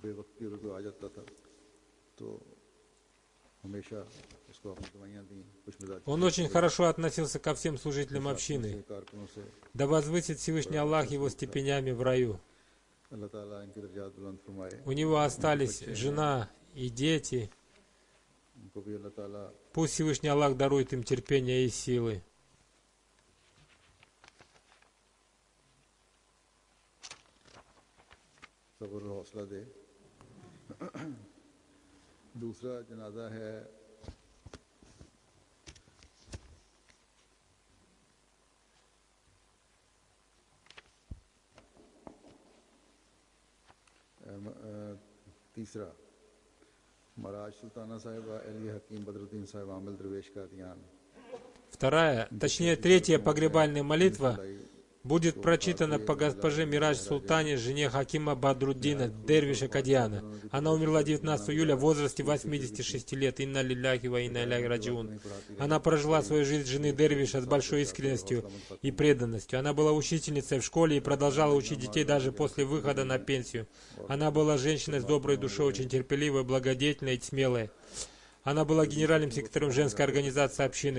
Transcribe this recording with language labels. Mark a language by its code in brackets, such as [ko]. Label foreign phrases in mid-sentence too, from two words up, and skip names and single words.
[ru] Он очень хорошо относился ко всем служителям общины. Да возвысит Всевышний Аллах его степенями в раю. У него остались жена и дети. Пусть Всевышний Аллах дарует им терпение и силы. [ur] دوسرا جنازہ ہے تیسرا مراج سلطانہ صاحبہ علی حکیم بدرالدین صاحب عامل درویش کا دھیان. [ru] Вторая, точнее третья погребальная молитва будет прочитана по госпоже Мирадж Султане, жене Хакима Бадруддина, Дервиша Кадьяна. Она умерла 19 июля в возрасте 86 лет. [ar] إنا لله وإنا إليه راجعون. [ru] Она прожила свою жизнь жены Дервиша с большой искренностью и преданностью. Она была учительницей в школе и продолжала учить детей даже после выхода на пенсию. Она была женщиной с доброй душой, очень терпеливой, благодетельной и смелой. Она была генеральным секретарем женской организации общины.